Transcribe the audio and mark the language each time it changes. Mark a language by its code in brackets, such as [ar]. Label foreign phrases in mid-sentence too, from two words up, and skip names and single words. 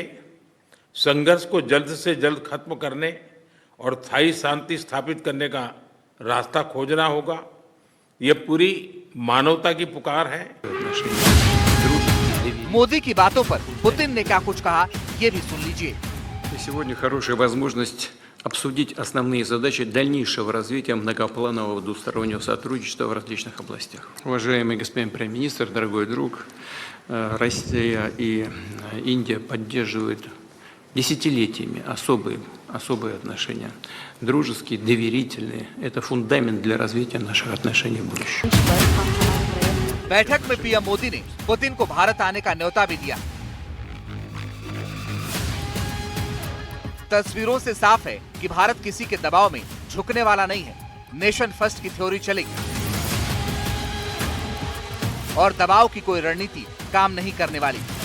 [hi] संघर्ष को जल्द से जल्द खत्म करने और स्थायी शांति स्थापित करने का रास्ता खोजना होगा। यह पूरी मानवता की पुकार है। मोदी की बातों पर पुतिन ने क्या कुछ कहा, ये भी सुन लीजिए। [ru] Сегодня хорошая возможность обсудить основные задачи дальнейшего развития многопланового двустороннего сотрудничества в различных областях. Уважаемый господин премьер-министр, дорогой друг, Россия и Индия поддерживают десятилетиями особые отношения, дружеские, доверительные. Это фундамент для развития наших отношений в будущем. [hi] बैठक में पीएम मोदी ने पुतिन को भारत आने का न्योता भी दिया। तस्वीरों से साफ है कि भारत किसी के दबाव में झुकने वाला नहीं है। [en] nation first [hi] की थ्योरी चलेगी और दबाव की कोई रणनीति काम नहीं करने वाली।